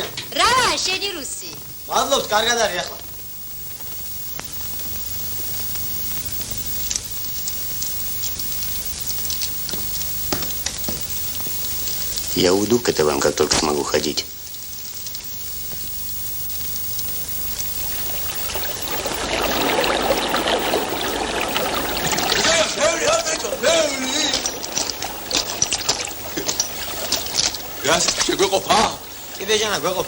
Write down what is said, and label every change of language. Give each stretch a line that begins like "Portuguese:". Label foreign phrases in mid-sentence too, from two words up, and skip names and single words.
Georgian: რა, შენი რუსი. მადლობთ, კარგად არის ახლა.
Russian: Я уйду к вам, как только смогу ходить.
Georgian: რას შეგვეყოფა? კიდე ჟანა გვეყოფა.